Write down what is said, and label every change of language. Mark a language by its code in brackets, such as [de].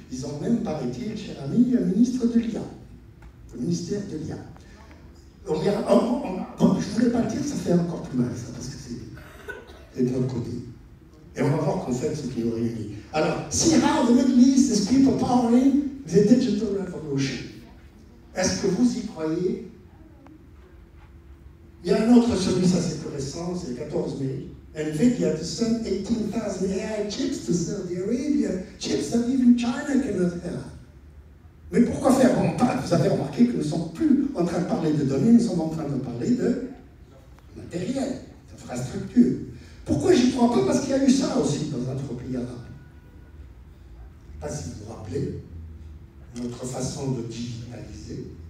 [fr] Ils ont même, paraît-il, cher ami, un ministre de l'IA, le ministère de l'IA. Bon, je ne voulais pas le dire, ça fait encore plus mal, ça, parce que c'est de notre côté. Et on va voir qu'en fait, ce qui nous réunit. [en] Alors, see how the Middle East is people powering the digital revolution. [fr] Est-ce que vous y croyez? Il y a un autre, celui, ça c'est plus récent, c'est le 14 mai [en] NVIDIA to send 18,000 AI chips to Saudi Arabia, chips that even China cannot have. [fr] Mais pourquoi faire? Bon, vous avez remarqué que nous ne sommes plus en train de parler de données, nous sommes en train de parler de matériel, d'infrastructure. Pourquoi j'y crois pas? Parce qu'il y a eu ça aussi dans notre pays arabe. Je ne sais pas si vous vous rappelez, notre façon de digitaliser.